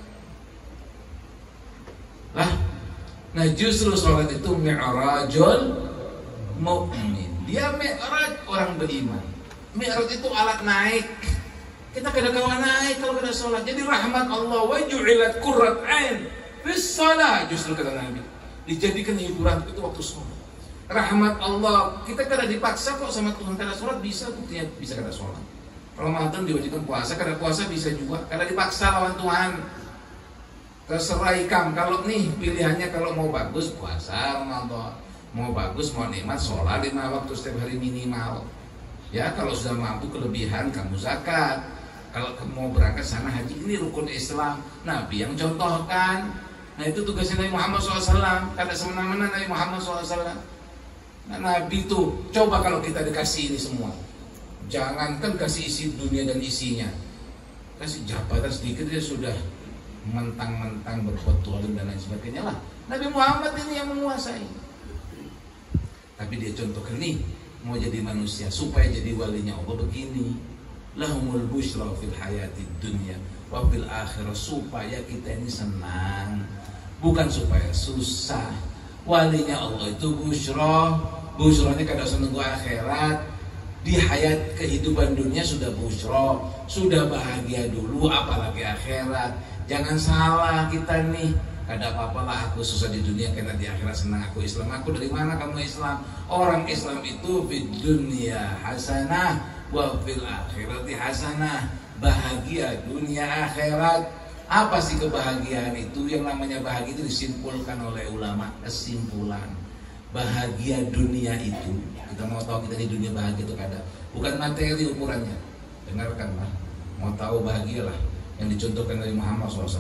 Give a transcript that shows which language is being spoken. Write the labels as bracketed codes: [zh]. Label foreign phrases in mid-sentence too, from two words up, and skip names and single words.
[id] Lah, nah justru sholat itu [ar] mi'rajul mu'min. [id] Dia mi'raj orang beriman. Mi'raj itu alat naik. Kita kada kawan naik kalau kada sholat. Jadi rahmat Allah, [ar] wa ju'ilat qurrat ain fis shalah. [id] Justru kata Nabi, dijadikan hiburan itu waktu sholat. Rahmat Allah, kita kada dipaksa kok sama Tuhan. [bjn] Kada sholat bisa, buktinya bisa kada sholat. Ramadan diwajibkan puasa, kada puasa bisa juga. Kada dipaksa lawan Tuhan. Terserah ikam, kalau nih pilihannya, kalau mau bagus puasa Ramadan, [id] mau bagus, mau nikmat sholat 5 waktu setiap hari minimal. Ya, kalau sudah mampu kelebihan kamu zakat. Kalau mau berangkat sana haji, ini rukun Islam. Nabi yang contohkan. Nah itu tugasnya Nabi Muhammad SAW. Kada semena-mena Nabi Muhammad SAW. Nah, Nabi tuh coba kalau kita dikasih ini semua. Jangankan kasih isi dunia dan isinya, kasih jabatan sedikit dia sudah mentang-mentang berpetualang dan lain sebagainya lah. Nabi Muhammad ini yang menguasai. Tapi dia contohkan nih, mau jadi manusia supaya jadi walinya Allah begini. [ar] Lahumul busyra fil hayatid dunya wa fil akhirah, [id] supaya kita ini senang, bukan supaya susah. Walinya Allah itu busyra. Busyranya kada usah nunggu akhirat. Di hayat kehidupan dunia sudah busyra, sudah bahagia dulu, apalagi akhirat. Jangan salah kita nih, kada apa-apalah aku susah di dunia karena di akhirat senang aku Islam. Aku dari mana kamu Islam? Orang Islam itu [ar] fid dunya hasanah wa fil akhirati hasanah. [id] Bahagia dunia akhirat. Apa sih kebahagiaan itu? Yang namanya bahagia itu disimpulkan oleh ulama. Kesimpulan bahagia dunia itu, kita mau tahu kita di dunia bahagia itu kada, bukan materi ukurannya. Dengarkanlah, mau tahu bahagialah yang dicontohkan dari Muhammad SAW.